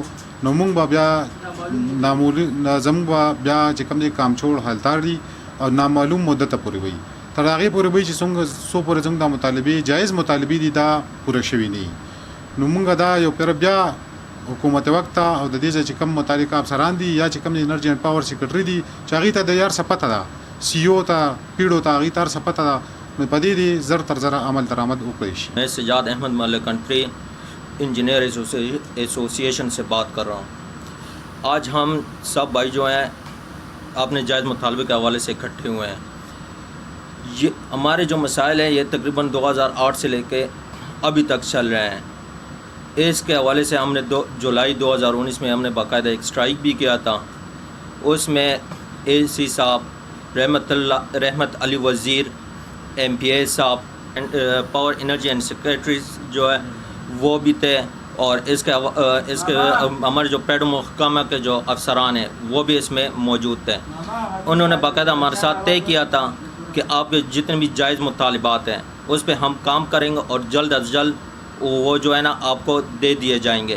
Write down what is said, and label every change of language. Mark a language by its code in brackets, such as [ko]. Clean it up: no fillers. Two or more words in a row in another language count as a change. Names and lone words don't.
[ps] نو موږ به بیا زموږ به بیا چې کوم دی [ur] کام چھوڑ [ps] حالتار دي او نامعلوم مدته پورې وي تر هغې پورې وي چې څو پورې زموږ د مطالبې جایز مطالبې دي دا پوره شوي نه. نو موږ دا یو پیر بیا حکومت وقت ته او د دې چې کوم متعلقه افسران دي یا چې کوم [en] energy and power secretary [ps] دي چې هغې ته د یار څه پته ده CEO ته پیړو ته هغې ته هر څه پته ده نو په دې دې زر تر زره عمل درآمد وکړی شي. [ur] میں سجاد احمد ملکنٹری انجینئر ایسوسیشن سے بات کر رہا ہوں. آج ہم سب بھائی جو ہیں اپنے جائز مطالبے کے حوالے سے اکٹھے ہوئے ہیں. یہ ہمارے جو مسائل ہیں یہ تقریباً 2008 سے لے کے ابھی تک چل رہے ہیں. اس کے حوالے سے ہم نے جولائی 2019 میں ہم نے باقاعدہ ایک اسٹرائک بھی کیا تھا. اس میں AC صاحب رحمت علی وزیر MPA साहब, [en] power energy and secretary [ur] جو ہے وہ بھی تھے، اور اس کے ہمارے جو پیڈ محکمہ کے جو افسران ہیں وہ بھی اس میں موجود تھے. انہوں نے باقاعدہ ہمارے ساتھ طے کیا تھا کہ آپ کے جتنے بھی جائز مطالبات ہیں اس پر ہم کام کریں گے اور جلد از جلد وہ جو ہے نا آپ کو دے دیے جائیں گے.